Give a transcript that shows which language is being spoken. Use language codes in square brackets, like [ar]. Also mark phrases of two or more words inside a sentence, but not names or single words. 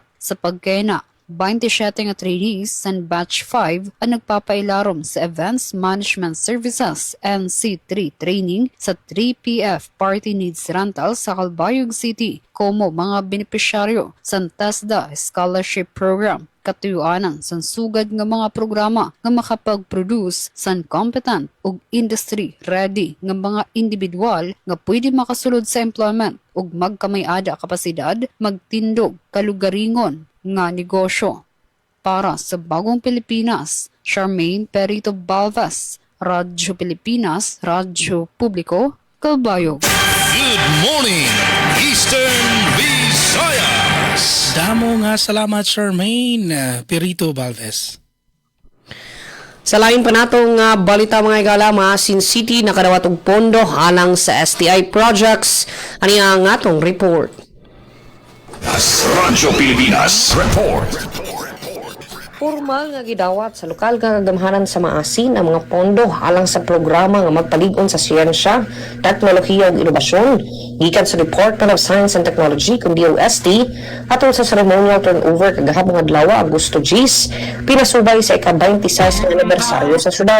[war] Sa pagkena 27 nga trainees sa Batch 5 ang nagpapailarom sa Events Management Services NC3 training sa 3PF Party Needs Rental sa Calbayog City como mga benepisyaryo sa TESDA Scholarship Program. Katuyuanan sa sugad nga mga programa nga makapag-produce sa competent ug industry-ready nga mga individual nga pwede makasulod sa employment ug magkamayada kapasidad magtindog kalugaringon nga negosyo. Para sa Bagong Pilipinas, Charmaine Perito Balvez, Radyo Pilipinas, Radyo Publiko, Calbayog. [en] Good morning, Eastern Visayas. [war] Damo nga salamat Charmaine Perito Balvez. [ceb] Sa lain pa natong balita mga igala, Maasin City nakadawat og pondo alang sa STI projects. Ani ang atong report. Radyo Pilipinas Report. Formal nga gidawat sa lokal nga kagamhanan sa Maasin ang mga pondo alang sa programa nga magpalig-on sa siyensya, teknolohiya ug inobasyon gikan sa Department of Science and Technology kun DOST atol sa ceremonial turnover kagahapon adlaw Agosto 10 pinasubay sa ika-26 nga anibersaryo sa syudad.